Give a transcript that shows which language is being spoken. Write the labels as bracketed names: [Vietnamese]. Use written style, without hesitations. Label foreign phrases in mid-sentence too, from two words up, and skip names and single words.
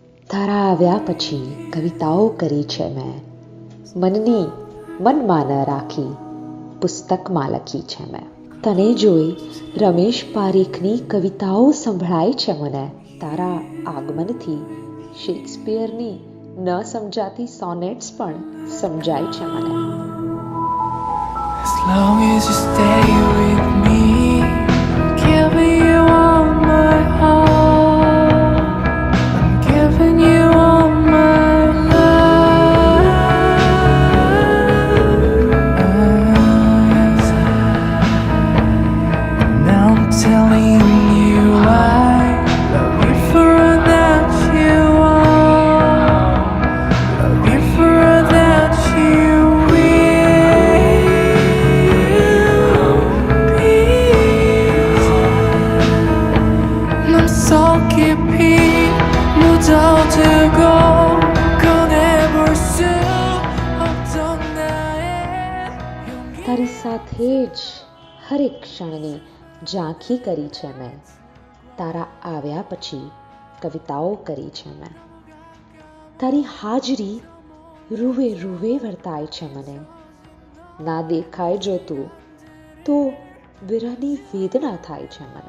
[Gujarati] તારા આવ્યા પછી કવિતાઓ કરી છે મેં, મનની મનમાં ન રાખી પુસ્તકમાં લખી છે મેં. તને જોઈ રમેશ પારીખની કવિતાઓ સંભળાય છે મને. તારા આગમનથી શેક્સપિયરની ન સમજાતી સોનેટ્સ પણ સમજાય છે મને. [English] As long as you stay with me, I'm giving you all my heart. I'm giving you all my love. Now I'm telling you I love you for all that you are. Love you for all that you [Korean] 깊이 묻어두고 꺼내볼 수 없던 나의 용기. [Gujarati] તારી સાથે જ હરેક ક્ષણની ઝાંખી કરી છે મેં. તારા આવ્યા પછી કવિતાઓ કરી છે મેં. તારી હાજરી રૂવે રૂવે વર્તાય છે મને. ના દેખાય જો તું તો વિરહની વેદના થાય છે મને.